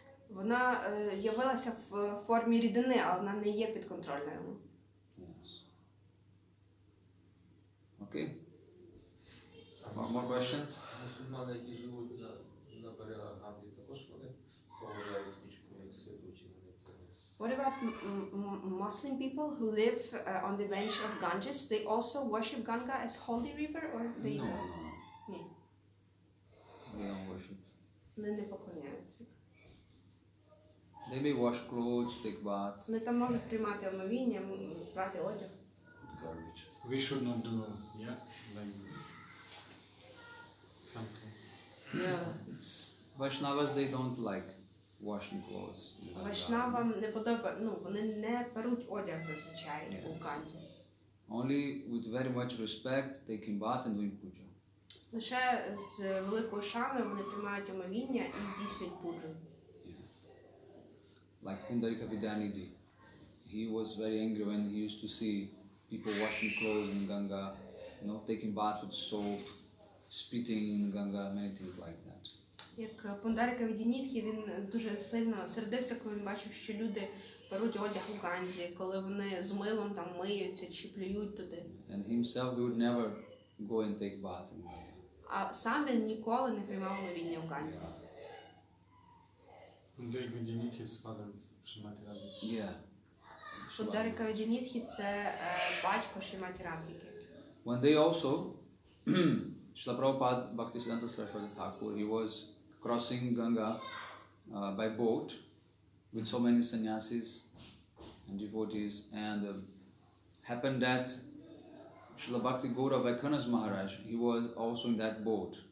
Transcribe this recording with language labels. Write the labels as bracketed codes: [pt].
[uk] Вона явилася в формі рідини, але вона не є підконтрольною йому. [en] Yes. Okay. More questions? [uk] Мусульмани, які живуть на берегах Ганги, також вони поважають річку як святу, чи вони [en] What about Muslim people who live on the bench of Ganges? They also worship Ganga as holy river, or they No. [uk] Ні. [en] They don't worship. [uk] Вони не поклоняються. [en] They may wash clothes, take bath, [uk] Вони там можуть приймати омовіння, брати одяг. [en] garbage. We should not do, yeah, like this. Yeah, it's Vaishnavas, they don't like washing clothes. [uk] Вайшнавам не подобається, ну, вони не перуть одяг зазвичай у Ганзі. [en] Only with very much respect, taking bath and doing puja. [uk] Лише з великою шаною вони приймають омовіння і здійснюють пуджу. [en] Like Pundarika Vidyanidhi. He was very angry when he used to see people washing clothes in Ganga, taking bath with soap, spitting in Ganga, many things like that. [uk] Як Пундарика Відінітхі, він дуже сильно сердився, коли він бачив, що люди перуть одяг у Ганзі, коли вони з милом там миються чи плюють туди. [en] And himself, he would never go and take bath in Ganga. [uk] А сам він ніколи не приймав омовіння у Ганзі. [en] Pundarika Vidyanidhi is father of Srimati Radhika. Yeah. [uk] Пундарика Відінітхі – це батько Шримати Радхіки. [en] One day also, Srila Prabhupada Bhaktisiddhanta Saraswati Thakur, he was crossing Ganga by boat with so many sannyasis and devotees, and happened that Srila Bhakti Gaura Vaikanas Maharaj, he was also in that boat.